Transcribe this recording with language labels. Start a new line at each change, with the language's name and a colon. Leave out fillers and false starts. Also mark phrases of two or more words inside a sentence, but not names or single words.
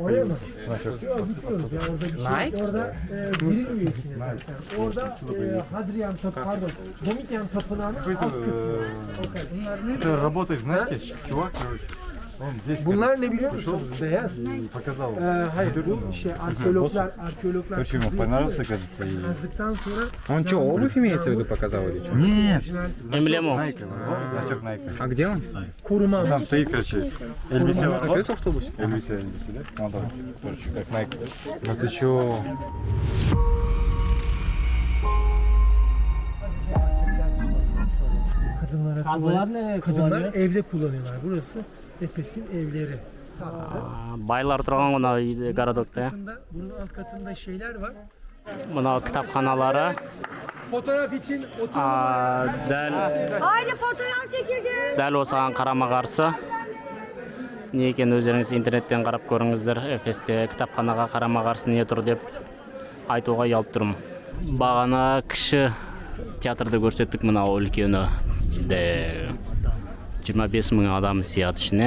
Turkish: Oraya mı?
Russian: появился?
Turkish: Yok gitmiyoruz ya orada bir şey. Orada girilmiyor içine zaten. Orada Hadrian Tapınağı, pardon, Domitian Tapınağı'nın alt kısmı.
Russian: Ты работаешь в Nike? Чувак, короче. Он здесь
Turkish: Bunlar ne biliyor musunuz? Beyaz.
Russian: показал.
Turkish: Hayır bu şey arkeologlar
Russian: Короче, ему понравился, кажется. И...
Turkish: kazdıktan sonra
Russian: Он что, обувь имеется в виду показал или что? Нет! Эмблему. Nike, значок Nike. А где он?
Turkish: koruma.
Russian: Там стоит, короче, Эльвисе. Капец автобус? Эльвисе, да? Он там, короче, как Nike. Ну ты чё?
Turkish: Kadınlar evde kullanıyorlar. Burası Efes'in evleri.
Kazakh: Байлар тұрған мына городокта.
Turkish: Bunun alt katında şeyler var.
Kazakh: Мына кітапханалары.
Turkish: Fotoğraf için oturun. Haydi fotoğraf çekildi.
Kazakh: Дәл осыған қарама қарсы. Не екенін өздеріңіз интернеттен қарап көріңіздер. Эфесте кітапханаға қарама қарсы не тұр деп айтуға ұялып тұрмын. Бағана кіші театрды көрсеттік, мына үлкені. 25 мың адам сияды ішіне.